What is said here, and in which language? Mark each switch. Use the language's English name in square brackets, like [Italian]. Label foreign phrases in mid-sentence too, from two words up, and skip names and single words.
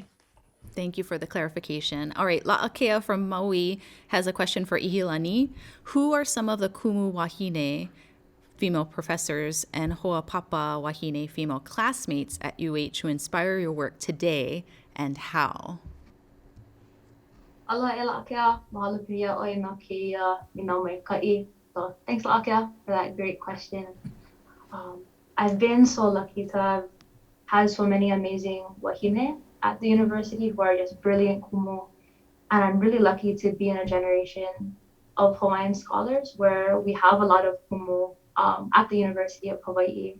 [English] Thank you for the clarification. All right, La'akea from Maui has a question for ʻIhilani. Who are some of the [Hawaiian] kumu wahine [English] female professors and [Hawaiian] ho'apapa wahine [English] female classmates at UH who inspire your work today, and how? [Hawaiian] Aloha e La'akea, mahalo pia ʻoe no keia minau mai kaʻi. [English] So thanks La'akea for that great question. I've been so lucky to have had so many amazing wahine at the university who are just brilliant kumu. And I'm really lucky to be in a generation of Hawaiian scholars where we have a lot of kumu at the University of Hawaii.